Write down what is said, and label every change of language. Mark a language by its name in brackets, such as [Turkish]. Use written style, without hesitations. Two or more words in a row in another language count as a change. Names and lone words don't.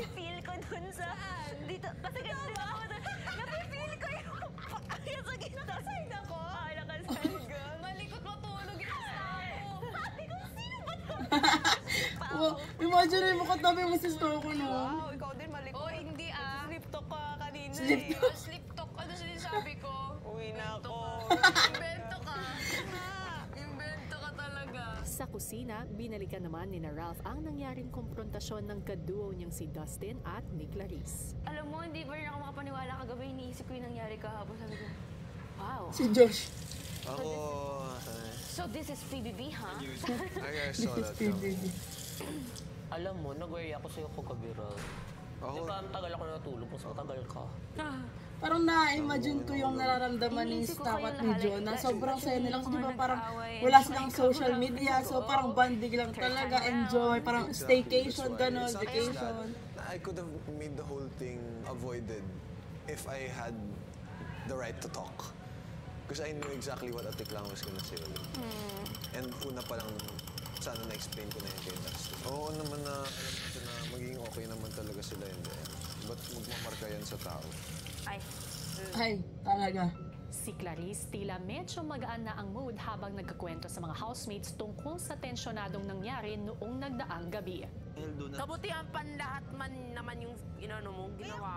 [Filipino] nafe-feel ko dun sa... Dito, kasi ganun ako dun. Nafe-feel ko yung paa niya sa gitna. Side ako. Ah, nakaside ka. Malikot matulog yung tao. Sabi ko, sino ba to? Wow, imagine mo katabi mo si Stoko, no? Wow, ikaw din malikot. Oh, hindi ah. [English] Sleep talk [Filipino] ka kanina Sleep eh. talk. [English] Sleep talk. [Filipino] Ano sinasabi ko? Uwi na ako. Invento ka. Invento ka talaga. Sa kusina, binalikan naman ni Ralph ang nangyaring konfrontasyon ng kaduo niyang si Dustin at ni Clarice. Alam mo, hindi pa rin ako makapaniwala kagabi. Iniisip ko yung nangyari kahapon. Sabi ko, wow. Si Josh. Ako, [English] So this is PBB, ha? I guess This saw is that PBB. [Filipino] Alam mo, nag-worry ako sa'yo kagabi, Ralph. Ako, Di ba, ang tagal ako natulog, mas matagal ka. Parang na-imagine ko yung nararamdaman ni Staff at ni Jonah. Sobrang saya nila. Kasi diba parang wala silang [English] social media. [Filipino] So parang banding lang talaga. Enjoy. Parang staycation, gano'n, vacation. [English] I could have made the whole thing avoided if I had the right to talk. Because I knew exactly what Ate Clang was gonna say. [Filipino] And una pa lang, sana na-explain ko na yun kay Dustin. Oo naman na, alam ko na magiging okay naman talaga sila [English] in the end. [Filipino] Ba't magmamarka yan sa tao? Ay. Ay, talaga. Si Clarice tila medyo magaan na ang mood habang nagkakwento sa mga housemates tungkol sa tensyonadong nangyari noong nagdaang gabi. Kabutihan pan lahat man naman yung inano mo, ginawa mo.